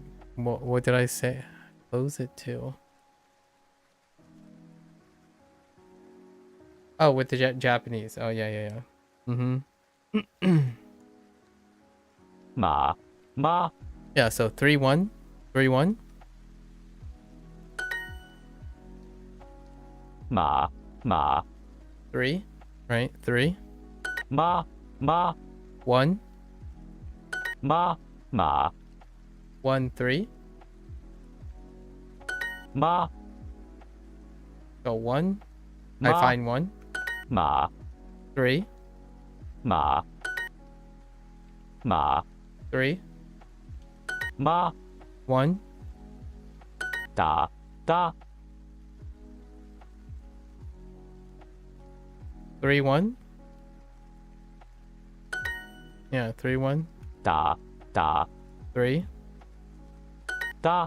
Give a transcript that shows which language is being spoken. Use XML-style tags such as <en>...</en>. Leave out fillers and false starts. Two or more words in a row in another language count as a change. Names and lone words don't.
<en>What did I say? Close it too. Oh, with the Japanese. Oh yeah. Mm-hmm. Ma. Yeah, so 3, 1. 3, 1. Ma. 3, right? 3. Ma. 1. Ma. 1, 3. Ma. So 1. I Ma. find 1. Ma. 3. Ma. 3. Ma. 1. Da. 3, 1. Yeah, 3, 1. Da. 3. Da.</en>